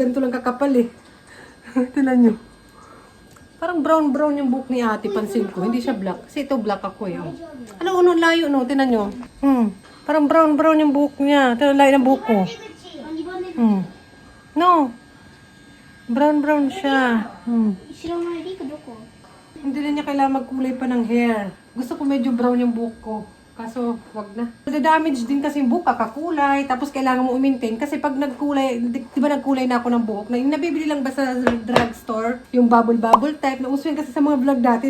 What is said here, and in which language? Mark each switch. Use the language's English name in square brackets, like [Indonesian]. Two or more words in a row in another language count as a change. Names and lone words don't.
[Filipino] Ganito lang kakapal eh. Tinan nyo. Parang brown-brown yung buhok ni ate. Pansin ko. Hindi siya black. Kasi ito black ako eh. Oh. Ano, layo no? Tinan nyo. Parang brown-brown yung buhok niya. Ito layo ng buhok ko. No. Brown-brown siya. 知らないリクどこ Hindi na niya kailangan magkulay pa ng hair. Gusto ko medyo brown yung buhok ko. Kaso, wag na. Damage din kasi yung buhok, kakakulay. Tapos kailangan mo i-maintain. Kasi pag nagkulay, di ba nagkulay na ako ng buhok? Nabibili lang ba sa drugstore? Yung bubble type. Nauso yun kasi sa mga vlog dati.